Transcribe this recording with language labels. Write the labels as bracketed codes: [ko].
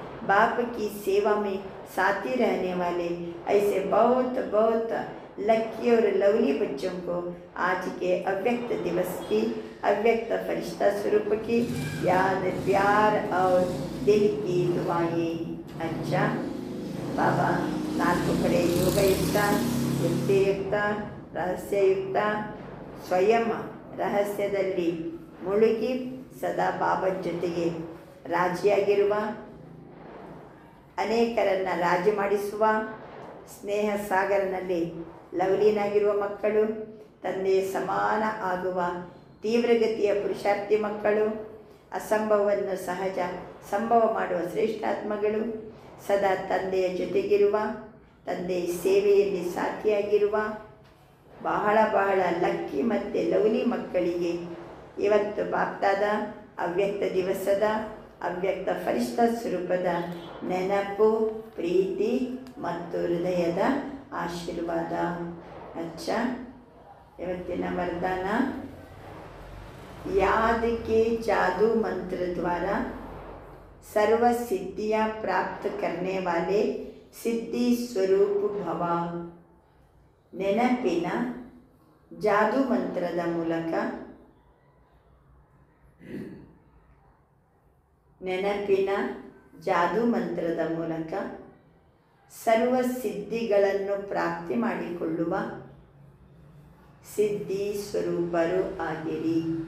[hi] बाप की सेवा में साथी रहने वाले ऐसे बहुत बहुत लकी और लवली बच्चों को आज के अव्यक्त दिवस की अव्यक्त फरिश्ता स्वरूप की याद, प्यार और दिल की दुआएं. [kn] अच्छा बाबा 4 ಕಡೆ ಯೋಗಯುಕ್ತ, ಯುಕ್ತಿಯುಕ್ತ, ರಹಸ್ಯಯುಕ್ತ, ಸ್ವಯಂ ರಹಸ್ಯದಲ್ಲಿ ಮುಳುಗಿ ಸದಾ ಬಾಬಾ ಜೊತೆಗೆ ರಾಜಿಯಾಗಿರುವ, ಅನೇಕರನ್ನು ರಾಜಿ ಮಾಡಿಸುವ, ಸ್ನೇಹ ಸಾಗರನಲ್ಲಿ ಲವಲೀನಾಗಿರುವ ಮಕ್ಕಳು, ತಂದೆಯ ಸಮಾನ ಆಗುವ ತೀವ್ರಗತಿಯ ಪುರುಷಾರ್ಥಿ ಮಕ್ಕಳು, ಅಸಂಭವವನ್ನು ಸಹಜ ಸಂಭವ ಮಾಡುವ ಶ್ರೇಷ್ಠಾತ್ಮಗಳು, ಸದಾ ತಂದೆಯ ಜೊತೆಗಿರುವ, ತಂದೆಯ ಸೇವೆಯಲ್ಲಿ ಸಾಥಿಯಾಗಿರುವ ಬಹಳ ಬಹಳ ಲಕ್ಕಿ ಮತ್ತು ಲವ್ಲಿ ಮಕ್ಕಳಿಗೆ ಇವತ್ತು ಬಾಪ್ತಾದ ಅವ್ಯಕ್ತ ದಿವಸದ ಅವ್ಯಕ್ತ ಫರಿಷ್ಠ ಸ್ವರೂಪದ ನೆನಪು, ಪ್ರೀತಿ ಮತ್ತು ಹೃದಯದ ಆಶೀರ್ವಾದ. [hi] अच्छा, [kn] ಇವತ್ತಿನ ವರದಾನ, [hi] याद के जादू मंत्र द्वारा सर्व सिद्धियाँ प्राप्त करने वाले सिद्धि स्वरूप भव. [kn] ನೆನಪಿನ ಜಾದೂ ಮಂತ್ರದ ಮೂಲಕ, ನೆನಪಿನ ಜಾದೂ ಮಂತ್ರದ ಮೂಲಕ ಸರ್ವ ಸಿದ್ಧಿಗಳನ್ನು ಪ್ರಾಪ್ತಿ ಮಾಡಿಕೊಳ್ಳುವ ಸಿದ್ಧಿ ಸ್ವರೂಪರು ಆಗಿರಿ.